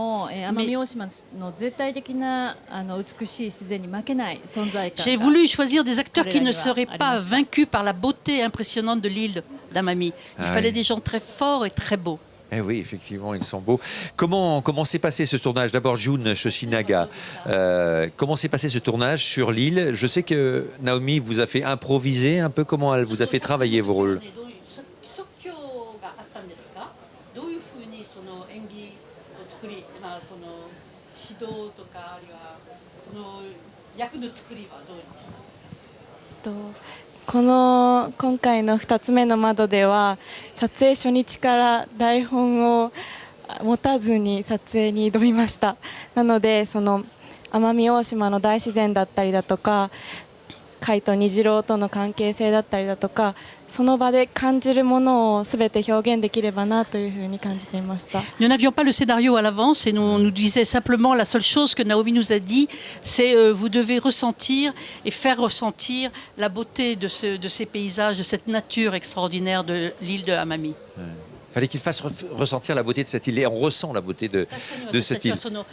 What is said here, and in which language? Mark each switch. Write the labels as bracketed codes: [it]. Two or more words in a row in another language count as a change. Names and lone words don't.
[fr] J'ai voulu choisir des acteurs qui ne seraient pas vaincus par la beauté impressionnante de l'île d'Amami. Il fallait des gens très forts et très beaux. Eh oui, effectivement, ils sont beaux. Comment s'est passé ce tournage? D'abord, Jun Shoshinaga, comment s'est passé ce tournage sur l'île? Je sais que Naomi vous a fait improviser un peu. Comment elle vous a fait travailler vos rôles? [ja] 今回の2つ目の窓では撮影初日から台本を持たずに撮影に挑みました。なのでその奄美大島の大自然だったりだとか海と虹郎との関係性だったりだとかその場で感じるものを全て表現できればなというふうに感じていました。 [fr] Nous n'avions pas le scénario à l'avance et nous disait simplement la seule chose que Naomi nous a dit, c'est vous devez ressentir et faire ressentir la beauté de ces paysages, de cette nature extraordinaire de l'île de Amami. Il fallait qu'il fasse ressentir la beauté de cette île et on ressent la beauté de cette île.